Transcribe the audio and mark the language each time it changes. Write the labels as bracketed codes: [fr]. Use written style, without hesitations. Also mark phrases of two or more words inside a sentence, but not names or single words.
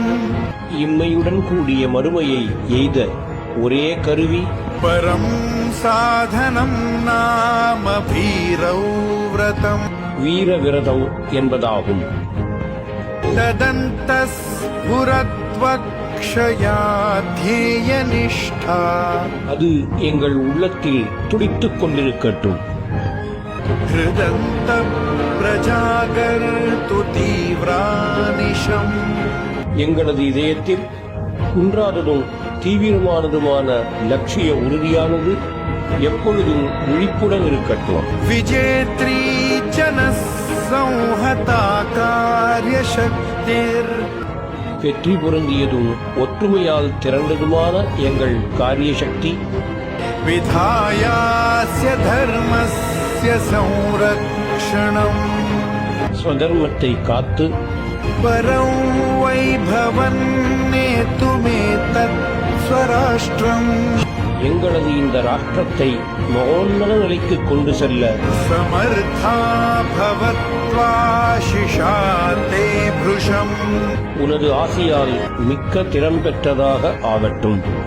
[ta] இம்மையுடன் கூடிய மறுமையை எய்த ஒரே கருவி [sa] परं साधनं नाम भीरव्रतम्. [ta] வீர விரதம் என்பதாகும். [sa] तदन्तस्फुरत्वक्षया ध्येयनिष्ठा. [ta] அது எங்கள் உள்ளத்தில் துடித்துக் கொண்டிருக்கட்டும். [sa] हृदन्त प्रजागर्तु तीव्रानिशम्. [ta] எங்களது இதயத்தில் குன்றாததும் தீவிரமானதுமான லட்சிய உறுதியானது எப்பொழுதும் விழிப்புடன் இருக்கட்டும். [sa] विजेत्री जनसंहता कार्यशक्तिर्. [ta] வெற்றி பொருந்தியதும் ஒற்றுமையால் திரண்டதுமான எங்கள் காரிய சக்தி [sa] विधायास्य धर्मस्य संरक्षणम्. [ta] ஸ்வதர்மத்தை காத்து [sa] परं वैभवन्नेतुमेतत् स्वराष्ट्रम्. [ta] எங்களது இந்த ராஷ்டிரத்தை மகோன்னத நிலைக்கு கொண்டு செல்ல [sa] समर्था भवत्वाशिषा ते भृशम्. [ta] உனது ஆசியால் மிக்க திறம் பெற்றதாக ஆகட்டும்.